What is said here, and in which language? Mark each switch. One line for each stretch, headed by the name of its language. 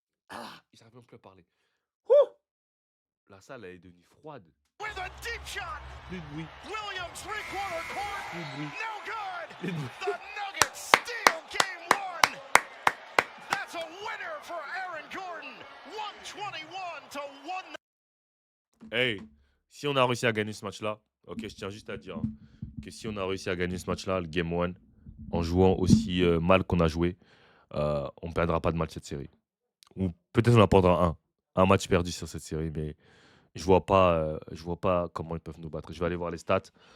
French: Ah, j'arrive même plus à parler. Ouh! La salle elle est devenue froide.
English: With a deep shot.
French: Plus de bruit.
English: Williams three-quarter court.
French: Plus de bruit.
English: No good.
French: Plus de bruit.
English: The Nuggets steal game one. That's a winner for Aaron Gordon. 121 to 1.
French: Hey, si on a réussi à gagner ce match-là, ok, je tiens juste à dire hein, que si on a réussi à gagner ce match-là, le Game 1, en jouant aussi mal qu'on a joué, on ne perdra pas de match cette série. Ou peut-être on en perdra un match perdu sur cette série, mais je vois pas comment ils peuvent nous battre. Je vais aller voir les stats.